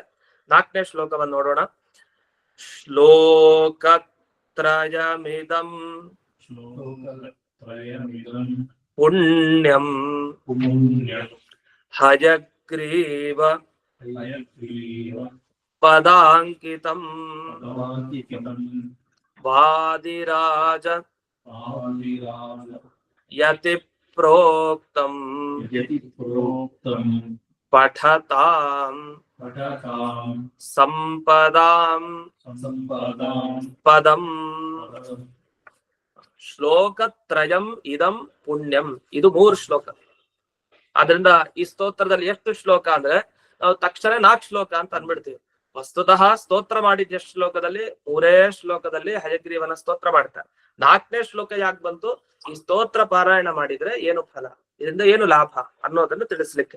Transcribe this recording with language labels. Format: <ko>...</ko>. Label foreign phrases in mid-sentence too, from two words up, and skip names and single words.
<kn>4ನೇ ಶ್ಲೋಕವನ್ನು ನೋಡೋಣ.</kn> <sa>ಶ್ಲೋಕತ್ರಯಮಿದಂ ಪುಣ್ಯಂ ಹಯಗ್ರೀವ ಪದಾಂಕಿತಂ ವಾದಿರಾಜ ಯತಿ ಪ್ರೋಕ್ತಂ ಪಠತಾಂ ಸಂಪದಾಂ ಪದಂ. ಶ್ಲೋಕತ್ರಯಂ ಇದಂ ಪುಣ್ಯಂ,</sa> <kn>ಇದು 3 ಶ್ಲೋಕ. ಆದ್ರಿಂದ ಈ ಸ್ತೋತ್ರದಲ್ಲಿ ಎಷ್ಟು ಶ್ಲೋಕ ಅಂದ್ರೆ ನಾವು ತಕ್ಷಣ 4 ಶ್ಲೋಕ ಅಂತ ಅನ್ಬಿಡ್ತೀವಿ. ವಸ್ತುತಃ ಸ್ತೋತ್ರ ಮಾಡಿದ ಎಷ್ಟು ಶ್ಲೋಕದಲ್ಲಿ 3 ಶ್ಲೋಕದಲ್ಲಿ ಹಯಗ್ರೀವನ ಸ್ತೋತ್ರ ಮಾಡ್ತಾರೆ. 4ನೇ ಶ್ಲೋಕ ಯಾಕೆ ಬಂತು? ಈ ಸ್ತೋತ್ರ ಪಾರಾಯಣ ಮಾಡಿದ್ರೆ ಏನು ಫಲ, ಇದರಿಂದ ಏನು ಲಾಭ ಅನ್ನೋದನ್ನು ತಿಳಿಸ್ಲಿಕ್ಕೆ.</kn>